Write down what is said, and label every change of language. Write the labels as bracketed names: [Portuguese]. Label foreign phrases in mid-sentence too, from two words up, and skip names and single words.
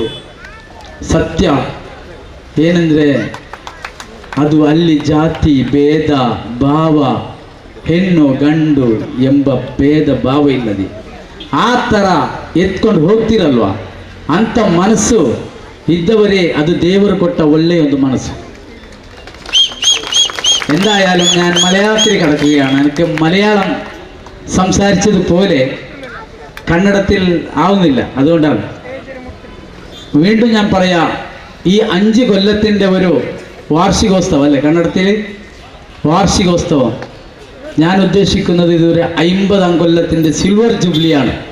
[Kannada] ಸತ್ಯ ಏನೆಂದರೆ ಅದು ಅಲ್ಲಿ ಜಾತಿ ಭೇದ ಭಾವ, ಹೆಣ್ಣು ಗಂಡು ಎಂಬ ಭೇದ ಭಾವ ಇಲ್ಲದೆ ಆ ಥರ ಎತ್ಕೊಂಡು ಹೋಗ್ತಿರಲ್ವ, ಅಂಥ ಮನಸ್ಸು [Malayalam] ഇതുവരെ അത് ദേവർ കൊട്ട ഒള്ളയൊരു മനസ്സ്. എന്തായാലും ഞാൻ മലയാളത്തിൽ കിടക്കുകയാണ്. എനിക്ക് മലയാളം സംസാരിച്ചതുപോലെ കന്നഡത്തിൽ ആവുന്നില്ല. അതുകൊണ്ടാണ് വീണ്ടും ഞാൻ പറയാം, ഈ 5 കൊല്ലത്തിൻ്റെ ഒരു വാർഷികോത്സവം അല്ലേ കന്നഡത്തിൽ, വാർഷികോത്സവം ഞാൻ ഉദ്ദേശിക്കുന്നത് ഇതൊരു 50 കൊല്ലത്തിൻ്റെ [English] silver jubileeyanu.